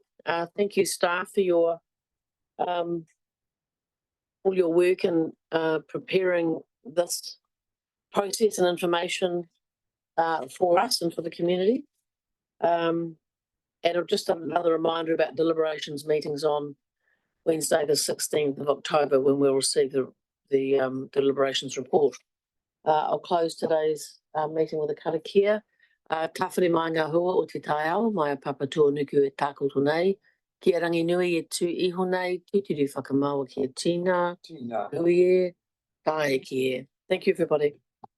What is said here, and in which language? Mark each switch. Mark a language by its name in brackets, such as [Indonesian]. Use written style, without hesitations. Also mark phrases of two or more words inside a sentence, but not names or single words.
[English] Thank you, staff, for your all your work in preparing this process and information for us and for the community. And just another reminder about deliberations meetings on Wednesday the 16th of October, when we'll receive the deliberations report. I'll close today's meeting with a karakia. [Māori] Tawhiri mai ngā hua o te tai ao, mai a papatua nuku e tākoto nei. Kia rangi nui e tū iho nei, tūturu whakamaua kia tīna, nui e, tae ki e. [English] Thank you, everybody.